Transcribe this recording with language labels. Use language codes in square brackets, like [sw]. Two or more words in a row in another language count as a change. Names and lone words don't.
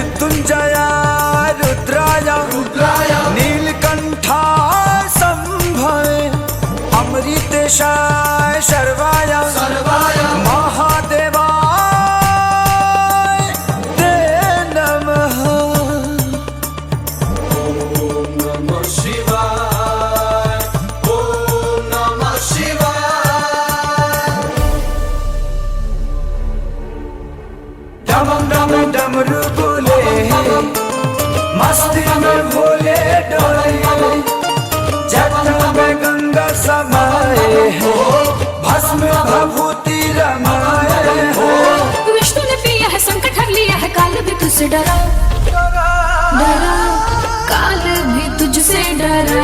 [sa] मृत्युंजया रुद्राय नीलकंठाय शंभवे अमृतेशाय शर्वाय महादेवाय ते नमः। ओम नमः शिवाय, ओम नमः शिवाय। [hi] डमम डमम डमरू बोले मस्ती में भोले डोले, जटा में गंगा समाए हो, भस्म भभूति रमाए हो। विष्णु ने पिया है संकट हर लिया है, काल भी तुझसे डरा काल भी तुझसे डरा।